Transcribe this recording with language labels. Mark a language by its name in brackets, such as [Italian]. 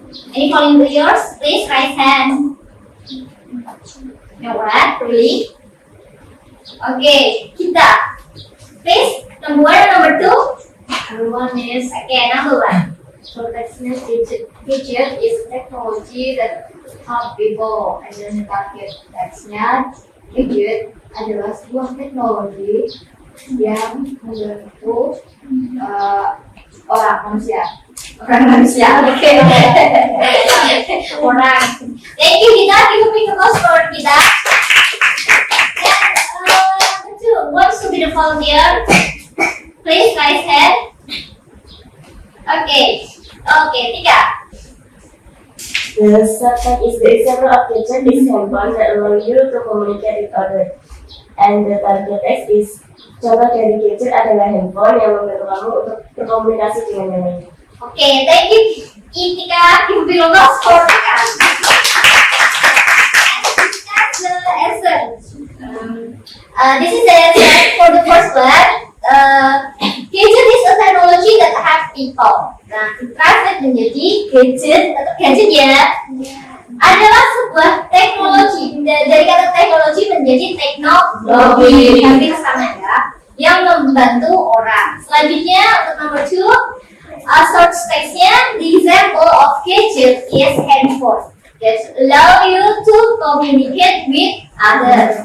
[English] Any volunteers? Please raise hand. No one? Really? Okay, kita. Please, number 1 and number 2. Number 1 is, okay, number 1. So that's gadget is technology that help people. And then the target text-nya, [Indonesian] gadget adalah sebuah teknologi yang membantu orang manusia. Oke. Orang. [English] Thank you kita, give a big applause for kita. And two, wants to be the volunteer? Please raise hand. Okay, 3. The subject is the example of gadget is handphone that allow you to communicate with others. And the target text is contoh dari gadget adalah handphone yang membantu kamu untuk berkomunikasi dengan yang lain. Okay, thank you Itika. Give a big applause for Tika. That's the answer. This is the answer for the first one. Gadget is a technology that help people. [Indonesian] Nah, translate menjadi gadget ya adalah sebuah teknologi. Dari kata teknologi menjadi teknologi, hampir sama ya, yang membantu orang. Selanjutnya untuk nomor 2, source text-nya, [English] the example of gadget is handphone that allow you to communicate with others.